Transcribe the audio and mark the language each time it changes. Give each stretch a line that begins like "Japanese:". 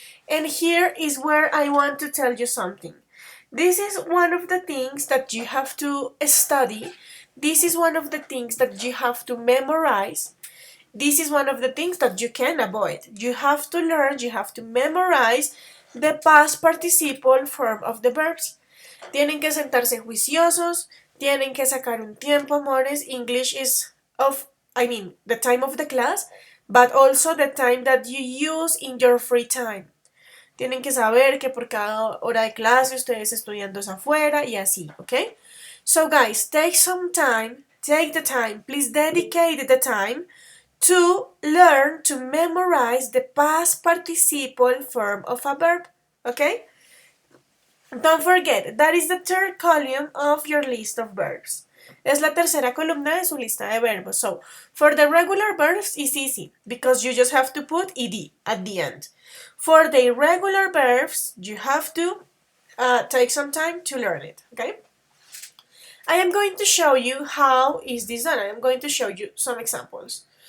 English: And here is where I want to tell you something. This is one of the things that you have to study. This is one of the things that you have to memorize. This is one of the things that you can avoid. You have to learn, you have to memorize the past participle form of the verbs.
Spanish: Tienen que sentarse juiciosos, tienen que sacar un tiempo, amores.
English: English is the time of the class, but also the time that you use in your free time.
Spanish: Tienen que saber que por cada hora de clase ustedes estudiando es afuera y así, ¿ok?
English: So guys, take the time, please dedicate the time to learn to memorize the past participle form of a verb, okay? Don't forget, that is the third column of your list of verbs.
Spanish: Es la tercera columna de su lista de verbos.
English: So, for the regular verbs, it's easy because you just have to put ed at the end. For the irregular verbs, you have to take some time to learn it, okay? I am going to show you how is this done. I am going to show you some examples.